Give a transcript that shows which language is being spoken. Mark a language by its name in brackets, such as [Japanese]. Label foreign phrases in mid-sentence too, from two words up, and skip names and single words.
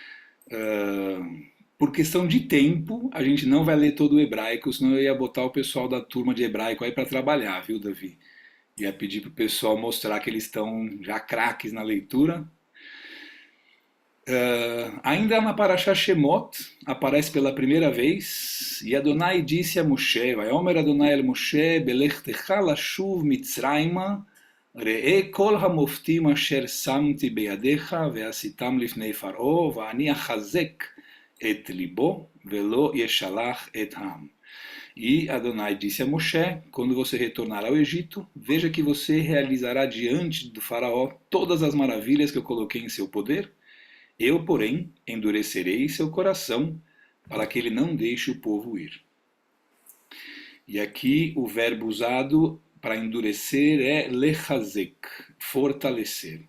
[Portuguese] Por questão de tempo, a gente não vai ler todo o hebraico, senão eu ia botar o pessoal da turma de hebraico aí para trabalhar, viu, Davi? Ia pedir para o pessoal mostrar que eles estão já craques na leitura. Ainda na Parashá Shemot, aparece pela primeira vez, e Adonai disse a Moshe, [Hebrew] ויאמר אדני אל משה בלכתך לשוב מצרימה ראה כל המפתים אשר שמתי בידך ועשיתם לפני פרעה ואני אחזק את לבו ולא ישלח את העם. [Portuguese] E Adonai disse a Moshe, quando você retornar ao Egito, veja que você realizará diante do faraó todas as maravilhas que eu coloquei em seu poder. Eu, porém, endurecerei seu coração para que ele não deixe o povo ir. E aqui o verbo usado para endurecer é lechazek, fortalecer.